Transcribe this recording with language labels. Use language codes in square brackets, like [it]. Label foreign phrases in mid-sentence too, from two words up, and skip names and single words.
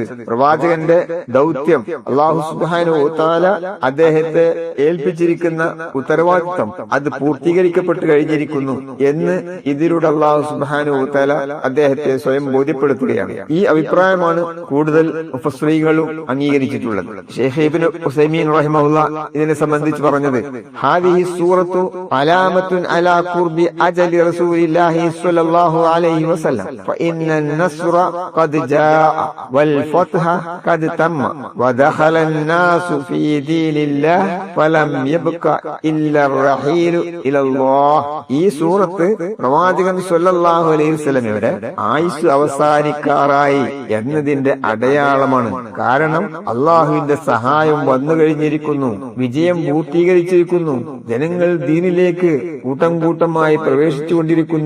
[ml] പ്രവാചകന്റെ ദൗത്യം [ar] الله سبحانه وتعالى [ml] അദ്ദേഹത്തെ ഏൽപ്പിച്ചിരിക്കുന്ന ഉത്തരവാദിത്വം അത് പൂർത്തീകരിക്കപ്പെട്ടു കഴിഞ്ഞിരിക്കുന്നു എന്ന് ഇതിലൂടെ [ar] الله سبحانه وتعالى [ml] അദ്ദേഹത്തെ സ്വയം ബോധ്യപ്പെടുത്തുകയാണ്. ഈ അഭിപ്രായമാണ് കൂടുതൽ മുഫസ്സിറുകളും അംഗീകരിച്ചിട്ടുള്ളത്. ശൈഖ് ഇബ്നു ഉസൈമീൻ റഹിമഹുല്ലാഹ് ഇതിനെ സംബന്ധിച്ച് പറഞ്ഞത്, [ar] هذه سورة علامة على قرب أجل رسول الله صلى الله عليه وسلم فإن النصر قد جاء والفتح قد تم ودخل الناس في دين الله فلم يبق إلا الرحيل إلى الله. [ml] ഈ സൂറത്ത് പ്രവാചകൻ [ar] صلى الله عليه وسلم [ml] ആയുസ് അവസാനിക്കാറായി എന്നതിന്റെ അടയാളമാണ്. കാരണം അള്ളാഹുവിന്റെ സഹായം വന്നു കഴിഞ്ഞിരിക്കുന്നു, വിജയം പൂർത്തീകരിച്ചിരിക്കുന്നു, ജനങ്ങൾ ദീനിലേക്ക് കൂട്ടം കൂട്ടമായി പ്രവേശിച്ചുകൊണ്ടിരിക്കുന്നു.